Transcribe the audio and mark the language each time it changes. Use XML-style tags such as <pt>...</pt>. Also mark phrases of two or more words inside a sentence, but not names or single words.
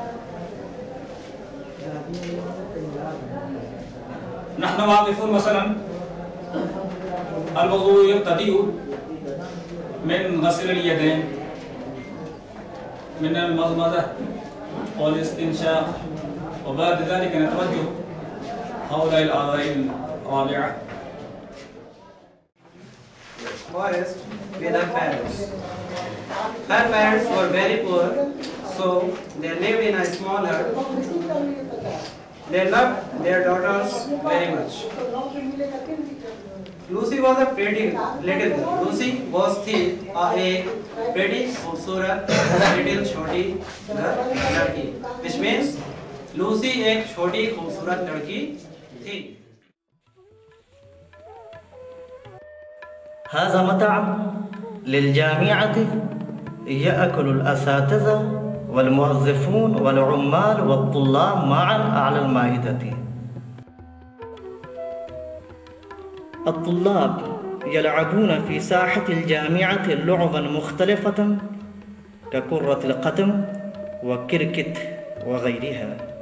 <ar>نحن واقفون مثلا الوضوء يبتدئ من غسل اليدين، من المضمضة والاستنشاق، وبعد ذلك نتوجه هؤلاء الأعضاء الرابعة.</ar> <en>forest with her parents. Her parents were very poor, so they lived in a small hut. They loved their daughters very much. Lucy was a pretty little girl. Lucy was a pretty खूबसूरत little</en> <hi>छोटी लड़की,</hi> <en>which means Lucy</en> <hi>एक छोटी खूबसूरत लड़की थी.</hi> <ar>هذا مطعم للجامعة يأكل الأساتذة والموظفون والعمال والطلاب معا على المائدة. الطلاب يلعبون في ساحة الجامعة لعبا مختلفة ككرة القدم وكركت وغيرها.</ar>